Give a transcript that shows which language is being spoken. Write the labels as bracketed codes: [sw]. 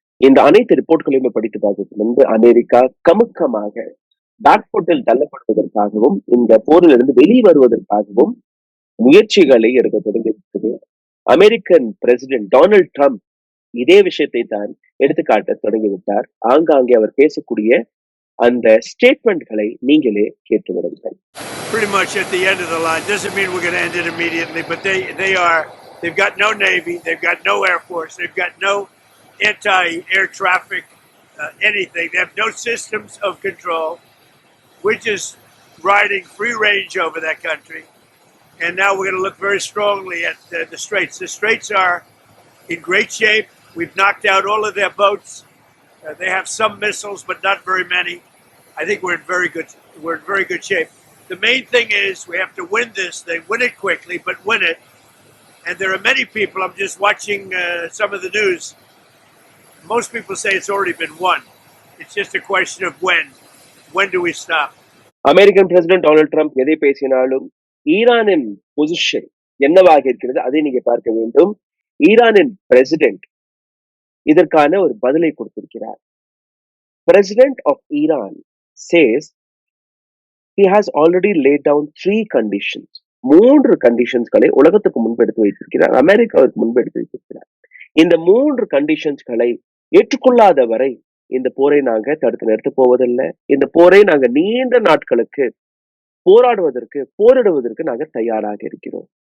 [ta] இந்த அனைத்து ரிப்போர்ட்களையுமே படித்து பார்க்கறதுக்கு முன்பு அமெரிக்கா கமுக்கமாக பேக்போட்டில் தள்ளப்படுவதற்காகவும் இந்த போரிலிருந்து வெளிவருவதற்காகவும் முயற்சிகளை எடுக்க தொடங்கியிருக்கிறது. அமெரிக்கன் பிரசிடென்ட் டொனால்ட் ட்ரம்ப் இதே விஷயத்தை தான் எடுத்துக்காட்ட தொடங்கிவிட்டார். ஆங்காங்கே அவர் பேசக்கூடிய அந்த ஸ்டேட்மெண்ட்களை நீங்களே கேட்டு விடுங்கள். [en] Pretty much at the end of the line. Doesn't mean we're going to end it immediately, but they've got no Navy, they've got no Air Force, they've got no anti-air traffic, anything. They have no systems of control. We're just riding free range over that country. And now we're going to look very strongly at the Straits. The Straits are in great shape. We've knocked out all of their boats. They have some missiles, but not very many. I think we're in very good shape. The main thing is we have to win this thing, win it quickly, but win it. And there are many people, I'm just watching some of the news. Most people say it's already been won. It's just a question of when. When do we stop? [ta] American president Donald Trump எதை பேசினாலும் ஈரானின் position என்னவாக இருக்கிறது அதை நீங்க பார்க்க வேண்டும். ஈரானின் பிரசிடென்ட் இதற்கான ஒரு பதிலை கொடுத்திருக்கிறார். [en] President of Iran says he has already laid down 3 conditions. [ta] 3 கண்டிஷன்ஸ்களை உலகத்துக்கு முன்பு எடுத்து வைத்திருக்கிறார், அமெரிக்காவிற்கு முன்பு எடுத்து வைத்திருக்கிறார். இந்த 3 கண்டிஷன்ஸ்களை ஏற்றுக்கொள்ளாத வரை இந்த போரை நாங்க தடுத்து நிறுத்த போவதில்லை. இந்த போரை நாங்க நீண்ட நாட்களுக்கு போரிடுவதற்கு நாங்க தயாராக இருக்கிறோம்.